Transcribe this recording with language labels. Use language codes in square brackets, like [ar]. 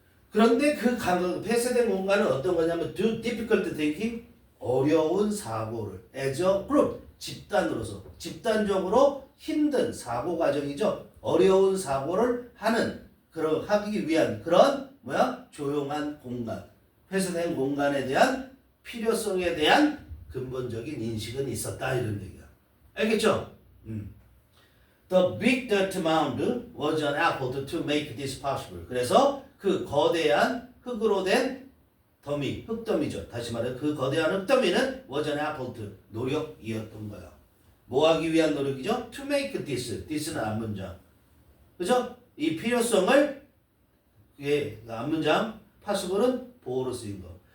[ko] 그런데 그 폐쇄된 공간은 어떤 거냐면 [en] do difficult thinking [ko] 어려운 사고를 [en] as a group [ko] 집단으로서 집단적으로 힘든 사고 과정이죠. 어려운 사고를 하기 위한 그런 조용한 공간 폐쇄된 공간에 대한 필요성에 대한 근본적인 인식은 있었다 이런 얘기야. 알겠죠? [en] The big dirt mound was an effort to make this possible. [ko] 그래서 그 거대한 흙으로 된 더미, 흙더미죠. 다시 말해 그 거대한 흙더미는 [en] was an effort, [ko] 노력이었던 거야. 뭐 하기 위한 노력이죠? [en] To make this. [ko] this는 앞문장. 그죠? 이 필요성을 예, 앞문장 possible은 보호로 쓰인 거.